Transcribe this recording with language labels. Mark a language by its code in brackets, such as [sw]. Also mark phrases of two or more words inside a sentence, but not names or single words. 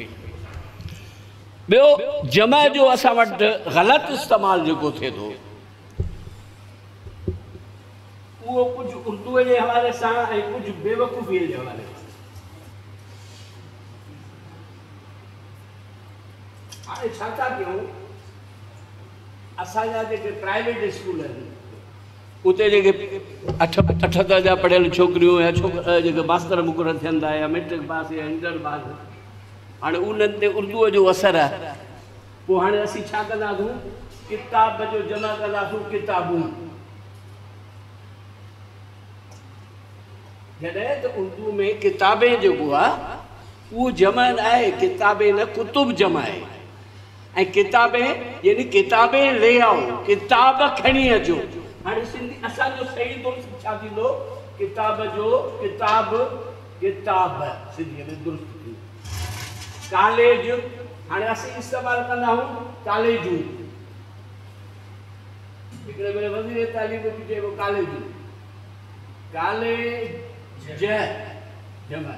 [sd] ॿियो जमा जो असां वटि ग़लति इस्तेमालु जेको थिए थो उहो कुझु उर्दूअ जे हवाले सां ऐं कुझु बेवकूफ़ीअ जे हवाले सां। हाणे छा था कयूं, असांजा जेके प्राइवेट स्कूल आहिनि उते जेके 8 दर्जा पढ़ियल छोकिरियूं या जेके मास्तर मुक़ररु थियनि था या मैट्रिक पास या इंटर पास, हाणे उन्हनि ते उर्दूअ जो असरु आहे। पोइ हाणे असीं छा कंदासीं, किताब जो जमा कंदासीं किताबूं। जॾहिं त उर्दू में किताबें जेको आहे उहो जमा न आहे, किताबें न कुतुब जमा आहे। ऐं किताबें यानी [ur] کتابیں لے آؤ, [sd] किताब खणी अचो। हाणे सिंधी असांजो सही दुरुस्त छा थींदो, किताब जो किताब किताब सिंधीअ में दुरुस्त थींदो। कॉलेज हाणे असीं इस्तेमालु कंदा आहियूं कॉलेजूं। हिकिड़े भेरे वज़ीर तालीम बि चइबो कॉलेजूं, कॉलेज जमा।